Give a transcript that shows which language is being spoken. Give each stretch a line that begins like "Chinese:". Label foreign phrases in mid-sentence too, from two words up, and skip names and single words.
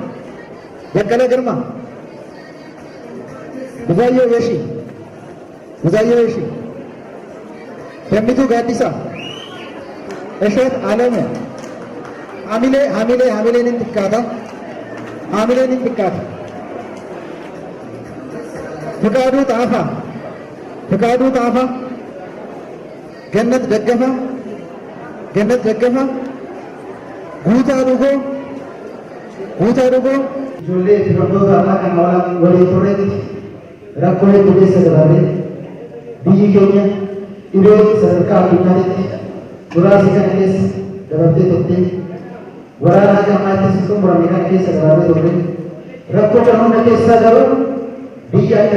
Amharic: ብዙአየሁ የሺ ደሚቱ ጋዲሳ እሸት አለሙ ሀሚሌን ትካታ ፍቃዱ ጣፋ ገነት ደገፋ ጉታ ዱጎ
Oromo: ijoollee filattoota ammaa kana walii turreetti rakkoolee keessa dabarree biyyi keenya dhibee sadarkaa addunyaatti muraasa kana keessa dabartee turte waraana gammaatti xumurame kana keessa dabarree turte rakkoo kana hunda keessaa garuu biyya akka